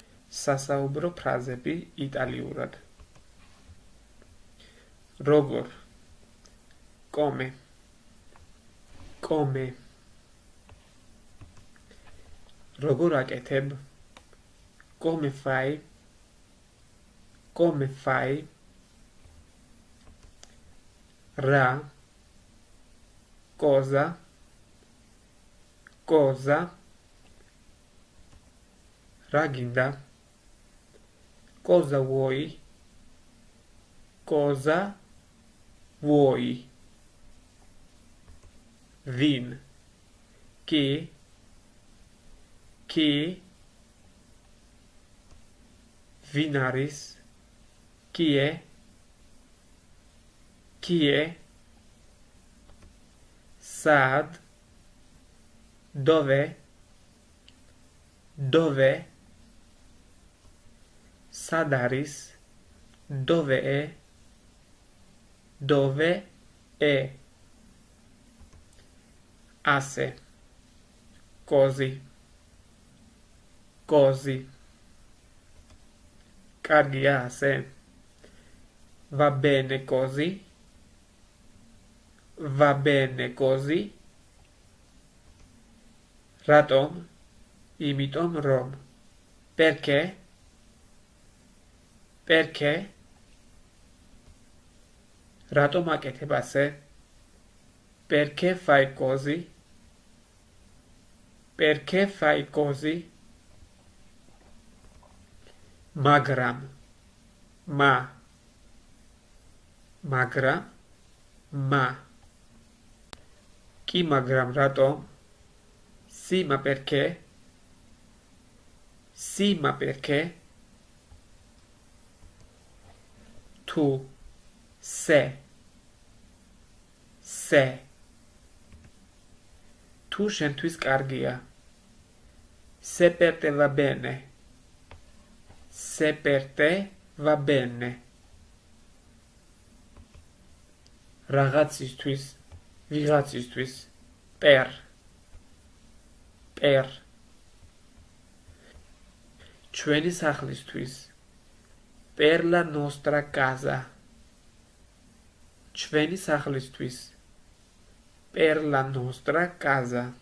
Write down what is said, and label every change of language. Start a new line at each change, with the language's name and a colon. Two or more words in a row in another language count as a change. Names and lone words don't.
Georgian: სასაუბრო ფრაზები იტალიურად. როგორ,
Italian: come, come.
Georgian: როგორ აკეთებ,
Italian: come fai, come fai. რა, cosa, cosa.
Georgian: რა გინდა,
Italian: cosa vuoi, cosa vuoi.
Georgian: ვინ, კი, ვინ არის,
Italian: chi è,
Georgian: სად, dove, სად არის,
Italian: dove è, ასე, così,
Georgian: კარგია ასე,
Italian: va bene così,
Georgian: რატომ, იმიტომ რომ, perché, რატომ აკეთებ ასე,
Italian: perché fai così,
Georgian: მაგრამ, კი მაგრამ რატომ,
Italian: sì ma perché,
Georgian: თუ, se, თუ შენთვის კარგია,
Italian: se per te va bene,
Georgian: რაღაცისთვის, ვიღაცისთვის, per, ჩვენი სახლისთვის,
Italian: per la nostra casa,
Georgian: ჩვენი სახლისთვის,
Italian: per la nostra casa,